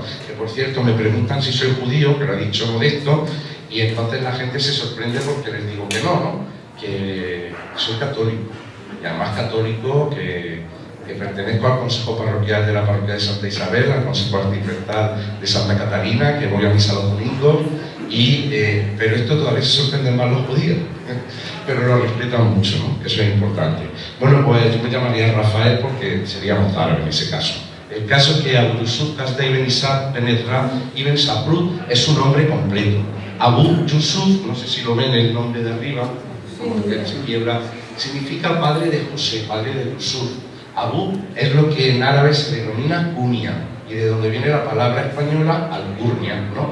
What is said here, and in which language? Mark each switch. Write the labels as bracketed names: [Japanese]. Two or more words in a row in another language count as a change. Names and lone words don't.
[Spanish] Que por cierto me preguntan si soy judío, pero ha dicho Modesto, y entonces la gente se sorprende porque les digo que no, que soy católico, y además católico que pertenezco al Consejo Parroquial de la Parroquia de Santa Isabel, al Consejo Arciprestral de Santa Catalina, que voy a misa los domingos, pero esto todavía se sorprenden más los judíos, pero lo respetan mucho, ¿no? Que eso es importante. Bueno, pues yo me llamaría Rafael porque seríamos árabes en ese caso. El caso es que Abu Yusuf Hasdai Ben Ishaq Ben Ezra Ibn Saprut es su nombre completo. Abu Yusuf, no sé si lo ven el nombre de arriba, porque se quiebra, significa padre de José, padre de Yusuf. Abu es lo que en árabe se denomina cuña, y de donde viene la palabra española alcurnia, ¿no?